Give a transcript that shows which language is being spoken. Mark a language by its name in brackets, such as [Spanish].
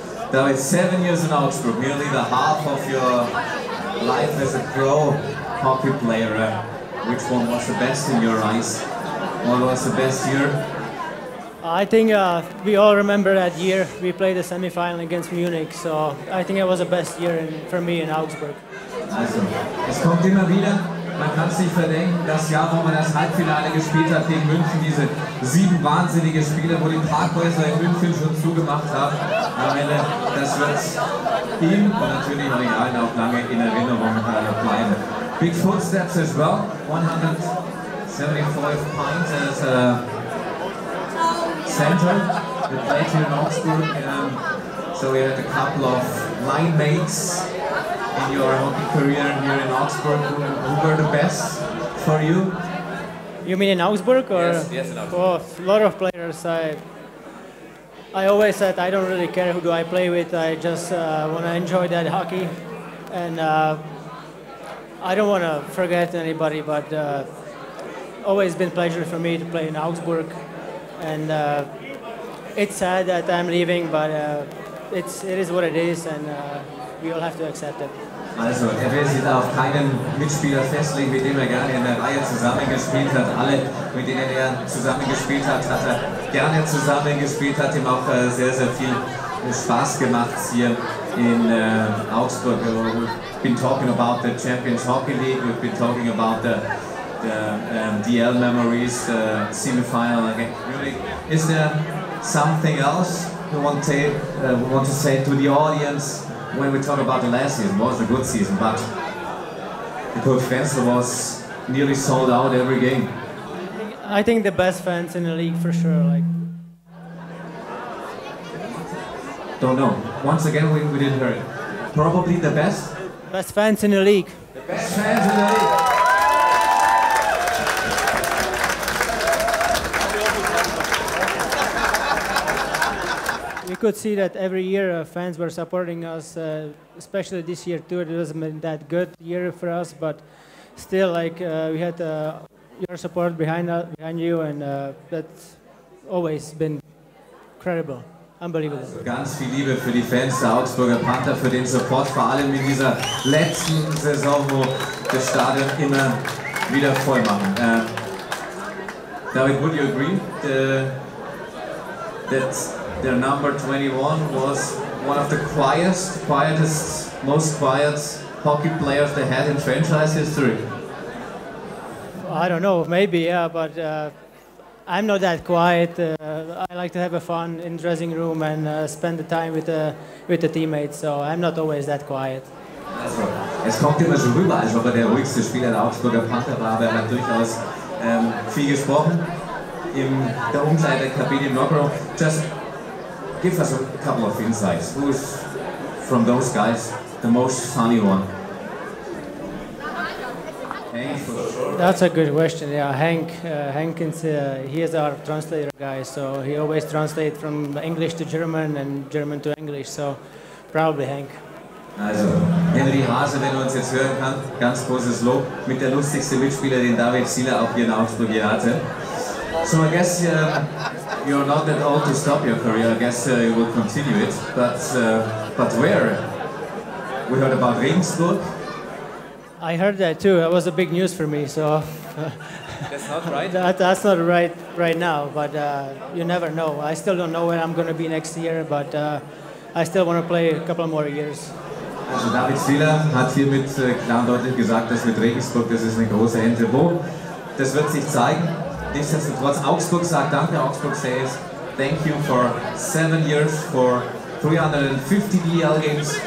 [English] David, 7 years in Augsburg, nearly the half of your life as a pro hockey player. Which one was the best in your eyes? What was the best year? I think we all remember that year. We played the semi-final against Munich, so I think it was the best year for me in Augsburg. [German] Also, es kommt immer wieder, man kann es nicht verdenken, das Jahr, wo man das Halbfinale gespielt hat gegen München, diese 7 wahnsinnige Spiele, wo die Parkhäuser in München schon zugemacht haben. Am Ende, das wird ihm und natürlich euch allen auch lange in Erinnerung bleiben. [English] Big footsteps as well, 175 points as a center. We played here in Augsburg, so we had a couple of line mates in your hockey career here in Augsburg. Who were the best for you? You mean in Augsburg? Or? Yes, in Augsburg. Oh, a lot of players. I always said I don't really care who do I play with. I just want to enjoy that hockey, and I don't want to forget anybody. But always been a pleasure for me to play in Augsburg, and it's sad that I'm leaving, but it is what it is, and we all have to accept it. [German] Also, er will sich da auf keinen Mitspieler festlegen, mit dem er gerne in der Reihe zusammengespielt hat. Alle, mit denen er zusammengespielt hat, hat er gerne zusammengespielt, hat ihm auch sehr, sehr viel Spaß gemacht hier in Augsburg. [English] We've been talking about the Champions Hockey League, we've been talking about the DL memories, the semi-final against Munich. Is there something else you want to say to the audience when we talk about the last season? It was a good season, but the Curt-Frenzel was nearly sold out every game. I think the best fans in the league for sure. Like, don't know. Once again, we didn't hear it. Probably the best? Best fans in the league. The best fans in the league. We could see that every year fans were supporting us, especially this year too. It wasn't been that good year for us, but still, like we had your support behind you, and that's always been incredible, unbelievable. [German] Also ganz viel Liebe für die Fans der Augsburger Panther, für den Support, vor allem in dieser letzten Saison, wo das Stadion immer wieder voll machen. [English] David, would you agree that their number 21 was one of the quietest, most quiet hockey players they had in franchise history? I don't know, maybe, yeah, but I'm not that quiet. I like to have a fun in the dressing room and spend the time with the teammates, so I'm not always that quiet. [German] Also, es kommt immer so rüber, als ob er der ruhigste Spieler der Augsburger Panther war, aber er hat durchaus viel gesprochen in der Umkleidekabine in Rogl. [English] Just give us a couple of insights. Who is, from those guys, the most funny one? Hank, for sure. That's a good question. Yeah, Hank he is our translator guy, so he always translates from English to German and German to English. So probably Hank. [German] Also, Henry Hase, wenn er uns jetzt hören kann, ganz großes Lob, mit der lustigste Mitspieler, den David Stieler auch hier in Augsburg hier hatte. [English] So I guess you're not that old to stop your career. I guess you will continue it. But where? We heard about Regensburg. I heard that too. That was a big news for me. So That's not right. That's not right now. But you never know. I still don't know where I'm going to be next year. But I still want to play a couple more years. [German] Also David Stieler hat hiermit klar und deutlich gesagt, dass mit Regensburg, das ist eine große Ente. Wo? Das wird sich zeigen. Nichtsdestotrotz, Augsburg sagt Danke. [English] Augsburg says thank you for 7 years, for 350 DL games.